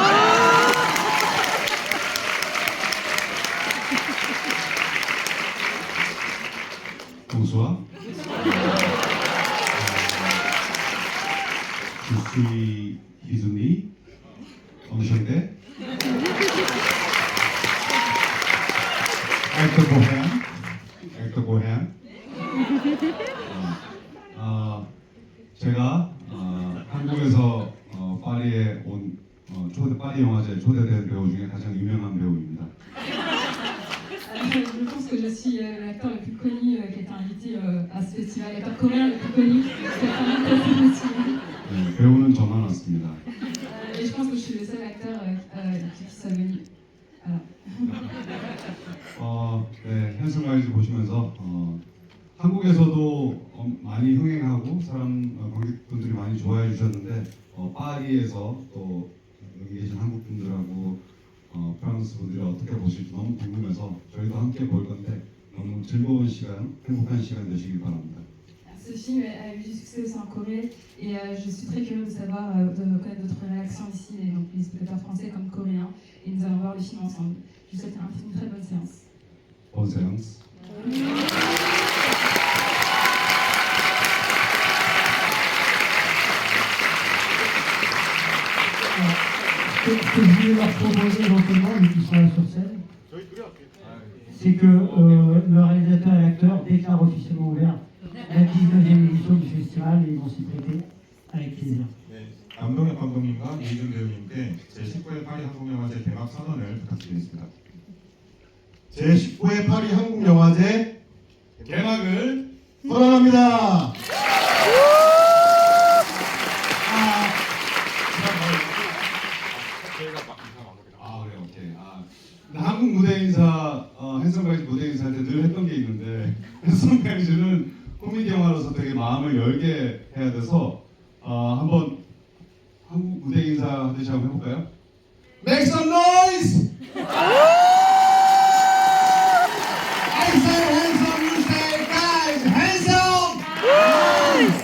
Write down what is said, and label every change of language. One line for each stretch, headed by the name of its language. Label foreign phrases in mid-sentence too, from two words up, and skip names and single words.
French: Bonsoir. Je suis Hizumi, enchanté. Acteur Bohéen.
Korean: 제가 한국에서 파리에 온 파리 영화제 초대된 배우 중에 가장 유명한 배우입니다.
French: Je pense que je suis l'acteur le plus connu qui a été invité à ce festival. Il n'y a pas de Coréen le plus connu, c'est quand même très stylé.
Korean: 네, 배우는 저만 왔습니다.
French: Et je pense que je suis le seul acteur qui soit venu. Voilà.
Korean: 네, 핸섬 가이즈 보시면서 한국에서도 많이 흥행하고 관객분들이 많이 좋아해 주셨는데 파리에서 또 여기 계신 한국 분들하고 프랑스 분들이 어떻게 보실지 너무 궁금해서 저희도 함께 볼 건데 너무 즐거운 시간, 행복한 시간 되시길 바랍니다.
French: Ce film a eu du succès aussi en Corée et je suis très curieuse de savoir, de connaître votre réaction ici, donc les spectateurs français comme coréens, et nous allons voir le film ensemble. Je vous souhaite une très bonne séance. Bonne séance. Ce que je voulais leur proposer éventuellement, vu qu'ils sont là sur scène, c'est que le réalisateur et l'acteur déclarent officiellement ouvert la 19e édition du festival et ils vont s'y prêter avec plaisir.
Korean: 네, 남동혁 감독님과 이준 배우님께 제19회 파리 한국영화제 개막 선언을 부탁드리겠습니다. 제19회 파리 한국영화제 개막을 선언합니다. 그래요, 오케이. 한국 무대 인사, 핸섬 가이즈 무대 인사할 때 늘 했던 게 있는데 핸섬 가이즈는 코미디 영화로서 되게 마음을 열게 해야 돼서 한번 한국 무대 인사 하듯이 한번 해볼까요?
English: Make some noise! I say handsome, you say guys, handsome!